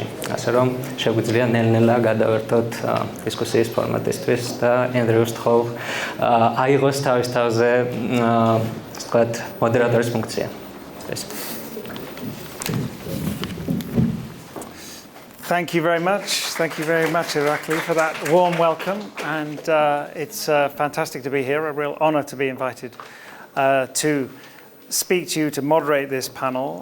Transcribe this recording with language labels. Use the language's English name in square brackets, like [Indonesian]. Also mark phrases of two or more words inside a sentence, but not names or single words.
[Georgian] ასე რომ შეგვიძლია ნელ-ნელა გადავერთოთ დისკუსიის ფორმატისთვის და ენდრიუს თხოვ აიღოს თავის თავზე ვთქვათ მოდერატორის ფუნქცია. [English] Thank you very much. Thank you very much, Irakli, for that warm welcome. And it's fantastic to be here, a real honor to be invited to speak to you, to moderate this panel.